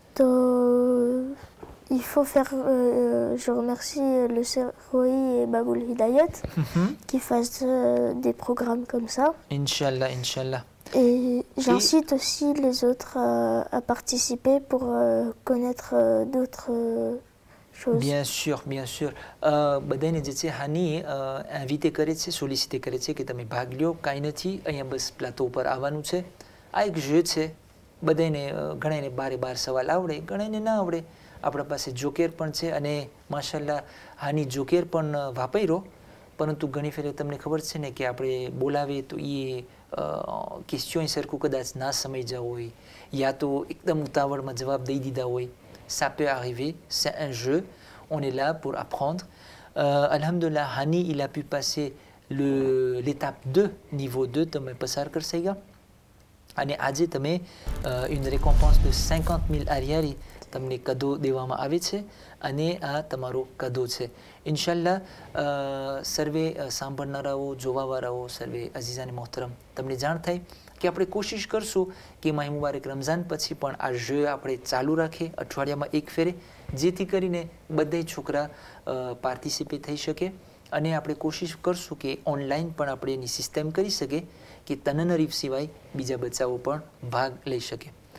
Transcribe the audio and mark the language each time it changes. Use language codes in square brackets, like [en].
[fr] Donc, il faut faire, je remercie le CROI et Baboul Hidayat qui fassent des programmes comme ça. Inch'Allah, Inch'Allah. Et j'incite aussi les autres à participer pour connaître d'autres choses. Bien sûr, bien sûr. [gu] બધાને જે છે હાની ઇન્વિટે કરે છે, સોલિસિટે કરે છે કે તમે ભાગ લ્યો, કાંઈ નથી, અહીંયા બસ પ્લાટો ઉપર આવવાનું છે. આ એક જeu છે. બધાને ઘણાને બારે બાર સવાલ આવડે, ઘણાને ના આવડે. આપણા પાસે જોકેર પણ છે અને માશાલ્લાહ હાની જોકેર પણ વાપર્યો, પરંતુ ઘણી ફેરે તમને ખબર છે ને કે આપણે બોલાવીએ તો એ ક્વેશ્ચન સરખું કદાચ ના સમજ્યા હોય યા તો એકદમ ઉતાવળમાં જવાબ દઈ દીધા હોય. [fr] Ça peut arriver, c'est un jeu, on est là pour apprendre. [gu] Alhamdulillah, Hani, il a pu passer l'étape 2, niveau 2, તમે પસાર કરશે ગયા અને આજે તમે une récompense de 50 000 ariari તમને કદો દેવામાં આવે છે અને આ તમારો કદો છે. ઇન્શાલ્લાહ સર્વે સાંભળનારાઓ, જોવાવાળાઓ, સર્વે અઝીઝાને મોહતરમ, તમને જાણ થાય કે આપણે કોશિશ કરશું કે માહી મુબારક રમઝાન પછી પણ આ જય આપણે ચાલુ રાખીએ અઠવાડિયામાં એક ફેરે, જેથી કરીને બધા છોકરા પાર્ટિસિપેટ થઈ શકે અને આપણે કોશિશ કરશું કે ઓનલાઈન પણ આપણે એની સિસ્ટમ કરી શકીએ કે તનનરીફ સિવાય બીજા બચ્ચાઓ પણ ભાગ લઈ શકે.